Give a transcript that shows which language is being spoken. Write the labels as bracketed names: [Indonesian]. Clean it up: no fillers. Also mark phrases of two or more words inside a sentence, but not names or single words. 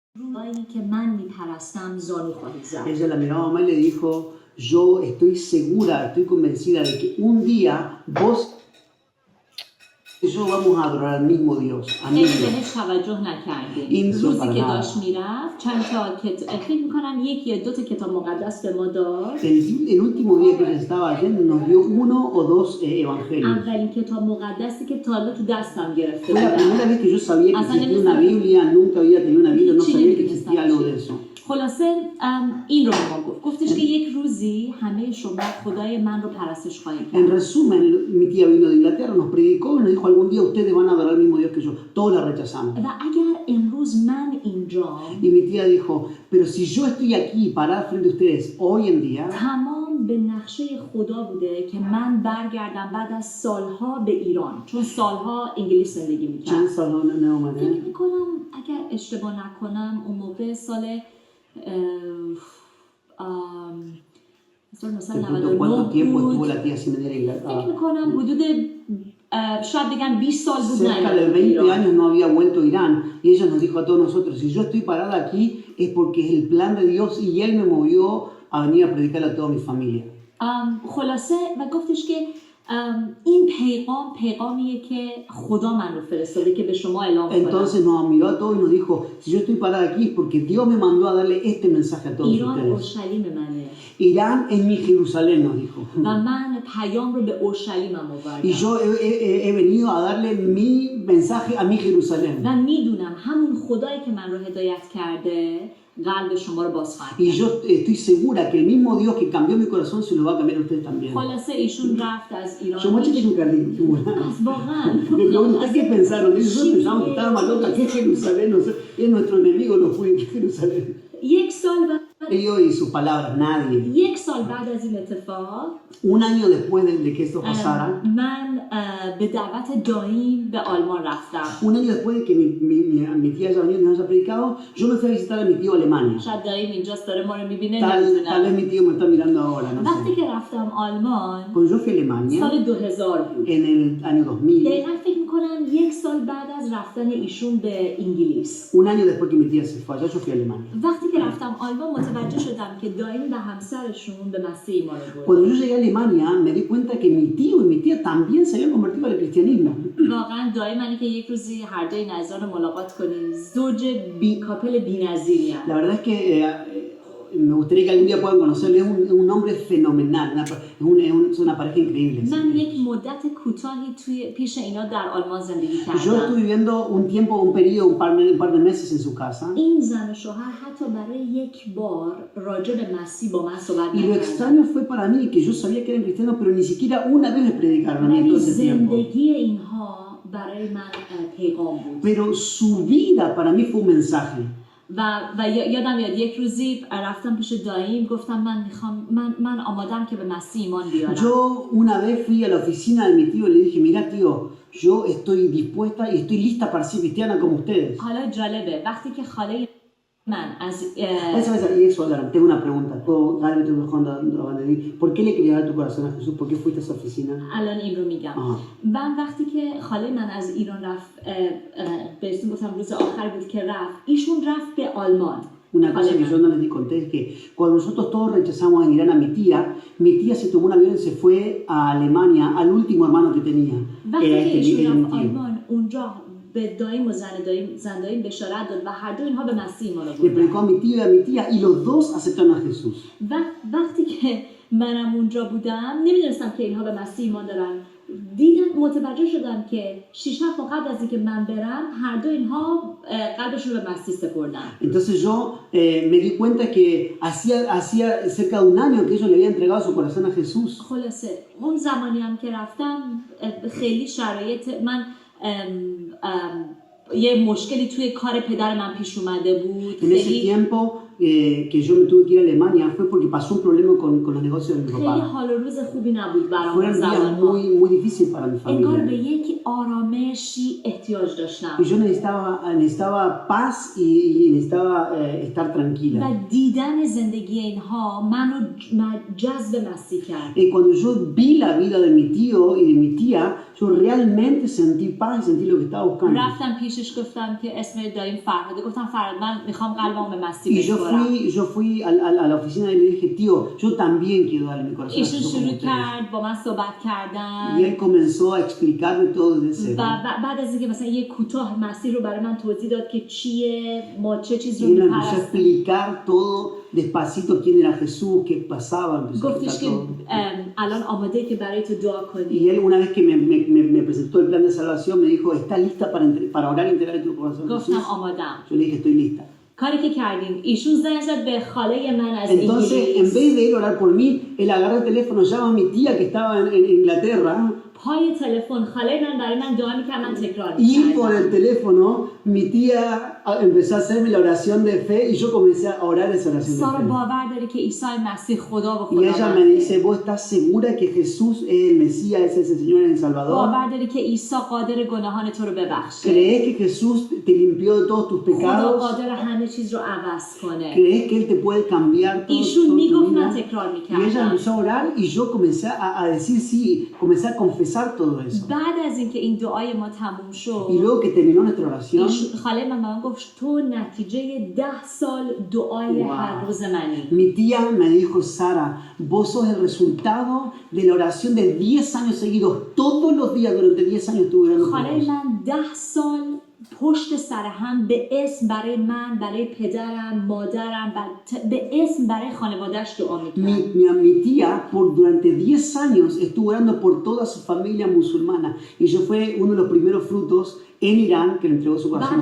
[Spanish] Ella la miraba a mamá y le dijo, yo estoy segura, estoy convencida de que un día vos y yo vamos a adorar al mismo Dios. [Persian] خیلی بهش توجه نکردیم. روزی که داشت میرفت چند تا فکر میکنم یک یا دو تا کتاب مقدس به ما داد. [Spanish] El último día que ella estaba yendo nos dio uno o dos evangelios. [Persian] اولین کتاب مقدسی که تا حالا تو دستم گرفته [Spanish] Fue la primera vez que yo sabía que existía una Biblia, nunca había tenido una Biblia, no sabía que existía algo de eso. [Persian] خلاصه این رو به ما گفتش که یک روزی همه شما خدای من رو پرستش خواهید کرد. [Spanish] En resumen, mi tía vino de Inglaterra, nos predicó y nos dijo algún día ustedes van a adorar al mismo Dios que yo. Todos la rechazamos. [Persian] و اگر امروز من اینجا [Spanish] Y mi tía dijo, pero si yo estoy aquí parada frente a ustedes hoy en día, [Persian] تمام به نقشه خدا بوده که من برگردم بعد از سالها به ایران، چون سالها انگلیس زندگی میکردم. فکر میکنم اگر اشتباه نکنم اون موقع سال مثلا 99 بود. فکر میکنم حدود شاید بگم 20 سال بود. [Spanish] Cerca de 20 años no había vuelto a Irán y ella nos dijo a todos nosotros, si yo estoy parada aquí es porque es el plan de Dios y Él me movió a venir a predicarle a toda mi familia. [Persian] خلاصه و گفتش که این پیغامیه که خدا من رو فرستاده که به شما اعلام کنم. [Spanish] Entonces nos miró a todos y nos dijo, si yo estoy parada aquí es porque Dios me mandó a darle este mensaje a todos [Persian] ایران [Spanish] ustedes. [Persian] اورشلیم منه. [Spanish] Irán es mi Jerusalén, nos dijo. [Persian] و من پیام رو به اورشلیمم آوردم. [Spanish] Y yo he venido a darle mi mensaje a mi Jerusalén. [Persian] و میدونم همون خدایی که من رو هدایت کرده قلب شما رو باز خواهد کرد. [Spanish] Y yo estoy segura que el mismo Dios que cambió mi corazón se lo va a cambiar a ustedes también. [Persian] خلاصه ایشون رفت از ایران. [Spanish] Yo mucho que nunca digo. [Persian] واقعا. [Spanish] Me pregunté qué pensaron. Nosotros pensamos que estaba más loca que Jerusalén. Es nuestro enemigo, no fue que Jerusalén. [Persian] یک سال بعد [Spanish] Ellos y sus palabras, nadie. [Persian] یک سال بعد از این اتفاق [Spanish] Un año después de que esto pasara, [Persian] من به دعوت دایم به آلمان رفتم. [Spanish] un año después de que mi tía ya venía y nos haya predicado, yo me fui a visitar a mi tío a Alemania. [Persian] شاید دایم اینجاست داره ما رو میبینه [Spanish] Tal vez [Persian] نمیدونم. [Spanish] mi tío me está mirando ahora, no [Persian] وقتی [Spanish] sé. [Persian] که رفتم آلمان [Spanish] Cuando yo fui a Alemania, [Persian] سال 2000 بود. [Spanish] en el año 2000, [Persian] دقیقا فکر میکنم یک سال بعد از رفتن ایشون به انگلیس. [Spanish] un año después que mi tía se fue allá, yo fui a Alemania. [Persian] وقتی که رفتم آلمان متوجه شدم که دایم و همسرشون به مسیح ایمان آوردن. [Spanish] Cuando yo llegué a Alemania, me di cuenta que mi tío y mi tía también se habían convertido al cristianismo. [Persian] واقعا دایم منی که یک روزی هر دوی نظر رو ملاقات کنیم زوج کاپل بی‌نظیری [Spanish] La verdad es que me gustaría que algún día puedan conocerlo. Es un hombre fenomenal, es una pareja increíble. [Persian] من یک مدت کوتاهی پیش اینا در آلمان زندگی [Spanish] Yo [Persian] کردم. [Spanish] estuve viviendo un periodo, un par de meses en su casa. [Persian] این زن و شوهر حتی برای یک بار راجع به مسیح با من صحبت [Spanish] Y lo [Persian] نکردن. [Spanish] extraño fue para mí que yo sabía que eran cristianos, pero ni siquiera una vez me predicaron a mí en [Persian] ولی [Spanish] todo ese tiempo. [Persian] زندگی اینها برای من پیغام بود. [Spanish] Pero su vida para mí fue un mensaje. [Persian] و یادم میاد یک روزی رفتم پیش داییم گفتم من میخوام من آمادم که به مسیح ایمان بیارم. [Spanish] Yo una vez fui a la oficina de mi tío y le dije, mira tío, yo estoy dispuesta y estoy lista para ser cristiana como ustedes. [Persian] حالا جالبه وقتی که خاله من از [Spanish] Y eso, tengo una pregunta. ¿Por qué le querías dar tu corazón a Jesús? ¿Por qué fuiste a esa oficina? [Persian] الان این رو میگم. من وقتی که خاله من از ایران رفت بهتون گفتم روز آخر بود که رفت ایشون رفت به آلمان. [Spanish] Una cosa que yo no les conté es que cuando nosotros todos rechazamos en Irán a mi tía se tomó un avión y se fue a Alemania al último hermano que tenía. Era este mi tío. [Persian] اونجا به دایم و زن دایم بشارت داد و هر دو اینها به مسیح ایمان [Spanish] Le predicó a mi tío y a mi tía y los dos aceptaron a Jesús. [Persian] وقتی که منم اونجا بودم نمیدونستم که اینها به مسیح ایمان دارن. دیدم متوجه شدم که 6 ماه قبل از اینکه من برم هر دو اینها قلبشون رو به مسیح سپردن. [Spanish] Entonces yo me di cuenta que hacía cerca de un año que ellos le habían entregado su corazón a Jesús. [Persian] خلاصه اون زمانی هم که رفتم خیلی شرایط من یه مشکلی توی کار پدر من پیش اومده بود. [Spanish] En ese tiempo que yo me tuve que ir a Alemania fue porque pasó un problema con los negocios de mi [Persian] خیلی [Spanish] papá. [Persian] حال و روز خوبی نبود برام. [Spanish] Fueron días muy difíciles para mi [Persian] انگار به [Spanish] familia. [Persian] یک آرامشی احتیاج داشتم. [Spanish] Y yo necesitaba paz y necesitaba estar [Persian] و [Spanish] tranquila. [Persian] دیدن زندگی اینها منو جذب مسیح کرد. [Spanish] Y cuando yo vi la vida de mi tío y de mi tía, yo realmente sentí paz y sentí lo que estaba buscando. [Persian] رفتم پیشش گفتم که اسم داییم فرهاده. گفتم فرهاد من میخوام قلبمو به [Spanish] Y [Persian] مسیح بسپارم. [Spanish] yo fui a la oficina y le dije, tío, yo también quiero darle mi corazón a [Persian] ایشون [Spanish] Jesús como [Persian] شروع [Spanish] ustedes. [Persian] کرد با من صحبت [Spanish] Y [Persian] کردن [Spanish] él comenzó a explicarme todo desde [Persian] و [Spanish] cero. [Persian] بعد از اینکه مثلا یه کوتاه مسیح رو برای من توضیح داد که چیه، ما چه چیز [Spanish] Y [Persian] رو [Spanish] él me empezó a [Persian] میپرستیم. [Spanish] explicar todo despacito quién era Jesús, qué pasaba, empezó a [Persian] گفتش [Spanish] explicar [Persian] که [Spanish] todo. [Persian] الان آماده که برای تو دعا [Spanish] Y [Persian] کنی. [Spanish] él una vez que me presentó el plan de salvación me dijo, ¿estás lista para orar y entregar tu corazón a Jesús? [Persian] گفتم آمادم. [Spanish] Yo le dije, estoy lista. [Persian] کاری که کردیم ایشون زنگ زد به خاله من از [Spanish] Entonces, en [Persian] انگلیس. [Spanish] vez de él orar por mí, él agarra el teléfono, llama a mi tía que estaba en Inglaterra. [Persian] پای تلفن خاله من برای من دعا میکرد، من تکرار [Spanish] Y por [Persian] میکردم. [Spanish] el teléfono, mi tía empezó a hacerme la oración de fe y yo comencé a orar esa oración [Persian] سارا [Spanish] de fe. [Persian] باور داره که عیسی مسیح خدا و [Spanish] Y ella me [Persian] خداونده. [Spanish] dice, ¿vos estás segura que Jesús es el Mesías, es el Señor, el Salvador? [Persian] باور داره که عیسی قادر گناهان تو رو ببخشه. [Spanish] ¿Crees que Jesús te limpió de todos tus [Persian] خدا [Spanish] pecados? [Persian] قادر همه چیز رو عوض کنه. [Spanish] ¿Crees que Él te puede cambiar todo, [Persian] ایشون [Spanish] toda tu [Persian] میگفت من [Spanish] vida? [Persian] تکرار [Spanish] Y ella [Persian] میکردم. [Spanish] empezó a orar y yo comencé a decir sí, comencé a confesar todo eso. [Persian] بعد از اینکه این دعای ما تموم شد، [Spanish] Y luego que terminó nuestra oración, [Persian] خاله من به من گفت تو نتیجه 10 سال دعای Wow. هر روز منی. [Spanish] mi tía me dijo, Sara, vos sos el resultado de la oración de 10 años seguidos. Todos los días durante 10 años estuve orando por [Persian] خاله [Spanish] vos. [Persian] من 10 سال پشت سر هم به اسم برای من، برای پدرم، مادرم و به اسم برای خانواده‌اش دعا میکرد. [Spanish] Mi tía durante 10 años estuvo orando por toda su familia musulmana. Y yo fue uno de los primeros frutos en Irán que le entregó su corazón